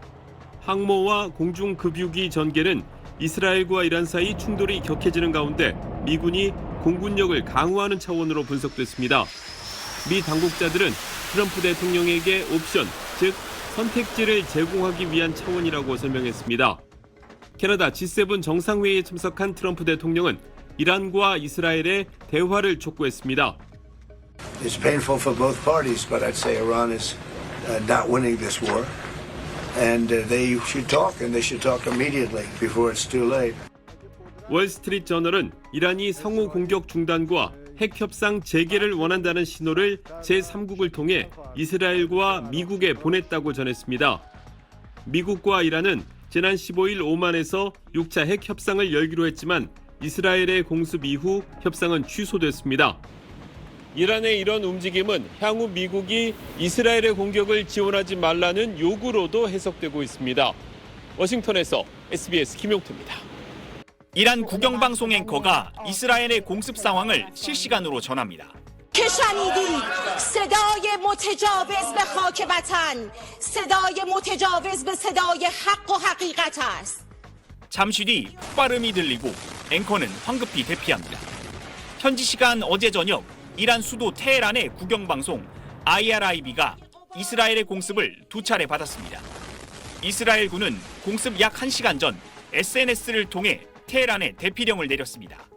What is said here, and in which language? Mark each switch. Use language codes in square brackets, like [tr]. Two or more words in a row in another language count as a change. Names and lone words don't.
[ko] 항모와 공중급유기 전개는 이스라엘과 이란 사이 충돌이 격해지는 가운데 미군이 공군력을 강화하는 차원으로 분석됐습니다. 미 당국자들은 트럼프 대통령에게 옵션, 즉 선택지를 제공하기 위한 차원이라고 설명했습니다. 캐나다 G7 정상회의에 참석한 트럼프 대통령은 이란과 이스라엘의 대화를 촉구했습니다. [en] It's painful for both parties, but I'd say Iran is not winning this war. And they should talk, and they should talk immediately before it's too late. [ko] 월스트리트 저널은 이란이 상호 공격 중단과 핵 협상 재개를 원한다는 신호를 제3국을 통해 이스라엘과 미국에 보냈다고 전했습니다. 미국과 이란은 지난 15일 오만에서 6차 핵 협상을 열기로 했지만 이스라엘의 공습 이후 협상은 취소됐습니다. 이란의 이런 움직임은 향후 미국이 이스라엘의 공격을 지원하지 말라는 요구로도 해석되고 있습니다. 워싱턴에서 SBS 김용태입니다. 이란 국영방송 앵커가 이스라엘의 공습 상황을 실시간으로 전합니다. [fa] شنیدید صدای متجاوز به خاک وطن صدای متجاوز به صدای حق و حقیقت است. [ko] 잠시 뒤 폭발음이 들리고 앵커는 황급히 대피합니다. 현지 시간 어제 저녁 이란 수도 테헤란의 국영방송 IRIB가 이스라엘의 공습을 2차례 받았습니다. 이스라엘군은 공습 약 1시간 전 SNS를 통해 테헤란에 대피령을 내렸습니다.